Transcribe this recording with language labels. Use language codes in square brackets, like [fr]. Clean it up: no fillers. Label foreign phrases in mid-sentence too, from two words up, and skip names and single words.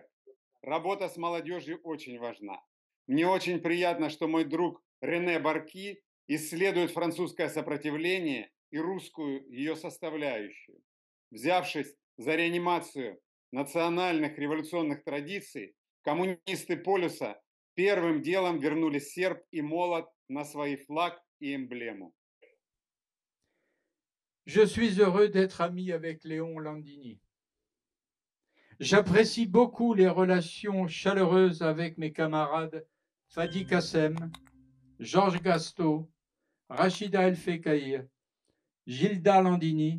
[ru] Работа с молодежью очень важна. Мне очень приятно, что мой друг Рене Барки исследует французское сопротивление и русскую ее составляющую. Взявшись за реанимацию национальных революционных традиций, коммунисты полюса первым делом вернули серп и молот на свой флаг и эмблему. [fr] Je suis heureux d'être ami avec Léon Landini. J'apprécie beaucoup les relations chaleureuses avec mes camarades Fadi Kassem, Georges Gasto, Rachida El-Fekaïr, Gilda Landini.